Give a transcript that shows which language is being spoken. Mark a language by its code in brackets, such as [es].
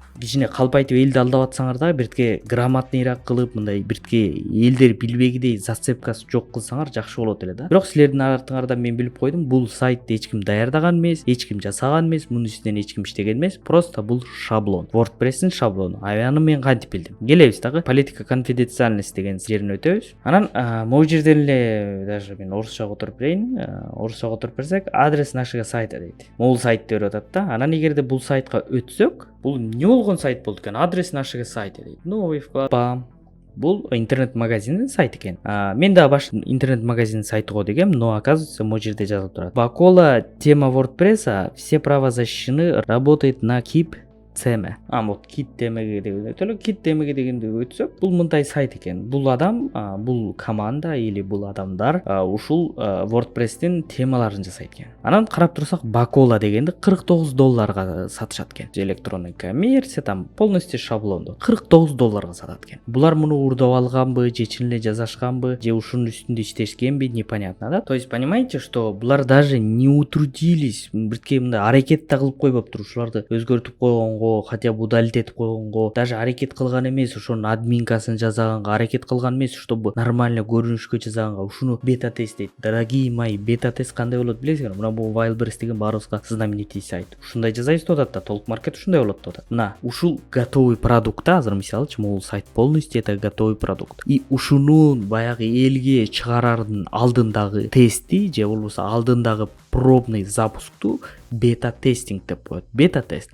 [ky] кичине калпайтып элди алдап атсаңар дагы биртке грамотныйраак кылып, мындай биртке элдер билбегидей зацепкасы жок кылсаңар жакшы болот эле да. Бирок силердин артыңардан мен билип койдум, бул сайтты эч ким даярдаган эмес, эч ким жасаган эмес, мунун үстүнөн эч ким иштеген эмес, просто бул шаблон, WordPress'ин шаблону. Аны мен кантип билдим? Келебиз дагы политика конфиденциальность деген жерин өтөбүз. Анан могу жерден эле даже мен орусча которуп берейин. Орусча которуп берсек, [ru] адрес нашего сайта [ky] дейт. Могул сайтты берип атат да. Анан эгерде бул сайтка өтсөк, бул эмне болгон сайт болду экен? [ru] Адрес нашего сайта дейт. Новый вклад. [ky] Бам. Бул интернет-магазиндин сайты экен. Мен дагы башта интернет-магазиндин сайты го дегем, [ru] но оказывается [ky] могу жерде жазылып турат. [ru] Бакола тема WordPress, все права защищены, работает на KIP теме. [ky] Вот кит темеге деген өтөлү. Кит темеге дегенди өтсөк, бул мындай сайт экен. Бул адам, бул команда или бул адамдар ушул WordPress-тин темаларын жасайт экен. Анан карап турсак, Бакола дегенди $49 сатышат экен. Электронный коммерция, там полностью шаблонду $49 сатат экен. Булар муну урдап алганбы, же чын эле жасашканбы, же ушунун үстүндө иштешкенби, непонятно, да? [ru] То есть понимаете, что [ky] булар [ru] даже не утрудились, [ky] биртке мындай аракет да кылып койбоптур, ушуларды өзгөртүп койгонго, [ru] хотя бы удалить [ky] этип койгонго, даже аракет кылган эмес, ошонун админкасын жасаганга аракет кылган эмес, [ru] чтобы нормально [ky] көрүнүшкө жасаганга. Ушуну бета-тест дейт. [ru] Дорогие мои, [ky] бета-тест кандай болот билесиңер? Мына бул Wildberries деген баарыбызга знаменитый сайт. Ушундай жасайбыз деп атат да, Толк Маркет ушундай болот деп атат. Мына ушул готовый продукт да, азыр мисалычы могул сайт полностью это готовый продукт. И ушунун баягы элге чыгарардын алдындагы тести же болбосо алдындагы пробный запускту бета-тестинг деп коет. Бета-тест.